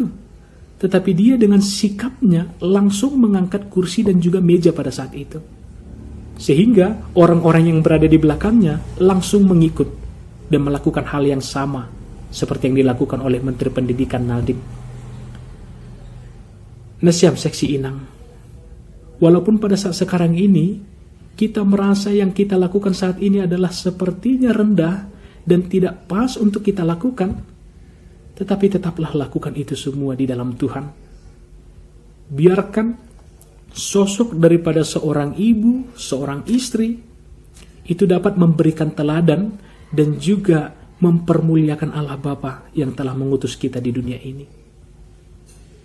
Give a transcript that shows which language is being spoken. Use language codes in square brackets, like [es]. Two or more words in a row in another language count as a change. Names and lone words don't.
[id] Tetapi dia dengan sikapnya langsung mengangkat kursi dan juga meja pada saat itu. Sehingga orang-orang yang berada di belakangnya langsung mengikut dan melakukan hal yang sama seperti yang dilakukan oleh Menteri Pendidikan Nadiem. Nasiam seksi inang, walaupun pada saat sekarang ini kita merasa yang kita lakukan saat ini adalah sepertinya rendah dan tidak pas untuk kita lakukan, tetapi tetaplah lakukan itu semua di dalam Tuhan. Biarkan sosok daripada seorang ibu, seorang istri itu dapat memberikan teladan dan juga mempermuliakan Allah Bapa yang telah mengutus kita di dunia ini.